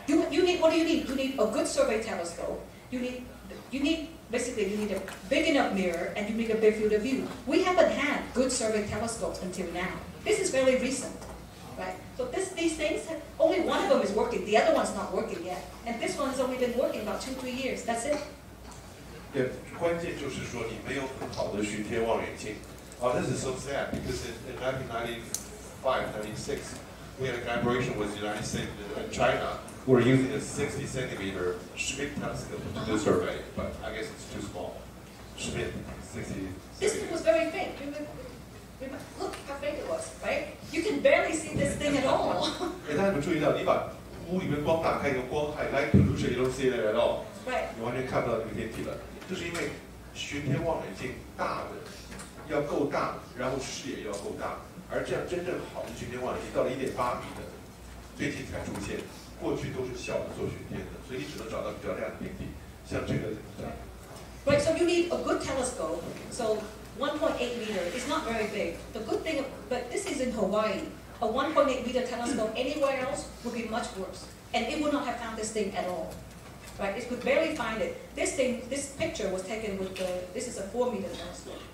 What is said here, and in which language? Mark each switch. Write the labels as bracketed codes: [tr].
[en] You need what do you need? You need a good survey telescope. You need a big enough mirror, and you need a big field of view. We haven't had good survey telescopes until now. This is very recent. Right? So these things, only one of them is working. The other one's not working yet. And this one's only been working about 2-3 years. That's it. [zh] 对，关键就是说你没有很好的巡天望远镜。 [en] This is so sad because in 1995, 96, we had a collaboration with the United States and China. We were using a 60-centimeter Schmidt telescope to do a survey, but I guess it's too small. Schmidt, 60. This thing was very faint. Look how faint it was, right? You can barely see this thing at all. [zh] 大家有没有注意到，你把屋里面光打开一个光害 [en] light pollution you don't see it at all， right. [zh] 你完全看不到这个天体了。就是因为巡天望远镜大的要够大，然后视野要够大，而这样真正好的巡天望远镜到了1.8米的，最近才出现。过去都是小的做巡天的，所以你只能找到比较亮的天体，像这个。 [en] Right. So you need a good telescope. So 1.8 meter is not very big. The good thing, but this is in Hawaii. A 1.8 meter telescope anywhere else would be much worse, and it would not have found this thing at all. Right? It could barely find it. This picture was taken with this is a 4-meter telescope.